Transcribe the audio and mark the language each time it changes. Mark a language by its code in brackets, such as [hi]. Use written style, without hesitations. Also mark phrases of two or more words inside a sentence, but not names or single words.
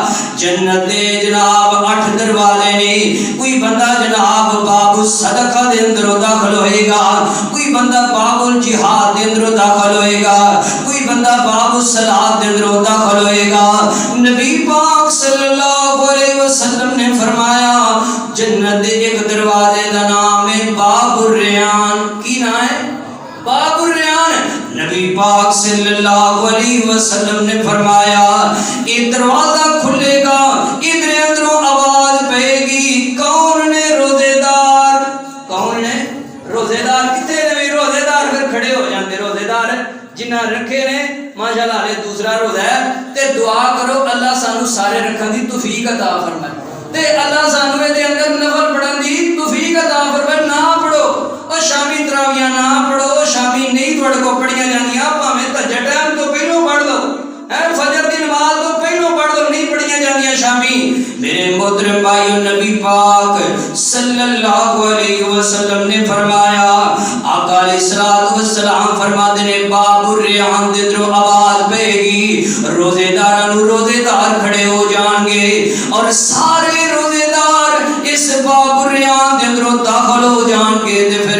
[pa] جنت دے جناب 8 دروازے نے کوئی بندہ جناب باب الصدقہ دے اندر داخل ہوئے گا کوئی بندہ باب الجہاد دے اندر داخل ہوئے گا کوئی بندہ باب الصلاۃ دے اندر داخل ہوئے گا نبی پاک صلی اللہ علیہ وسلم نے فرمایا جنت دے ایک دروازے دا نام ہے باب الریان کی نام ہے باب الریان نبی پاک صلی اللہ علیہ وسلم نے فرمایا یہ دروازہ کھلے گا ادھر اندروں آواز پہے گی کون نے روزے دار کون نے روزے دار کتے نے بھی روزے دار پھر کھڑے ہو جاندے روزے دار جنہ رکھے نے ماشاءاللہ علیہ دوسرا روزہ ہے تے دعا کرو اللہ سانو سارے رکھن دی توفیق عطا فرمائے تے اللہ سانو دے اندر نفل پڑھن دی توفیق عطا فرمائے نہ پڑھو اور شامی تراویاں نہ پڑھو شامی نہیں تھوڑے کو پڑھیاں جاندیاں بھاویں تہجد ٹائم تو پہلو پڑھ لو فجر دی نماز تو پہلو پڑھ لو نہیں پڑھیاں جاندیاں شامی میرے محترم بھائیو نبی پاک صلی اللہ علیہ وسلم نے فرمایا آقا علیہ الصلوۃ والسلام فرماتے نے باب الریان دے درو آواز پہے گی روزے داراں نو روزے دار کھڑے ہو جان گے اور سارے روزے دار اس باب الریان دے اندروں داخل ہو جان گے تے پھر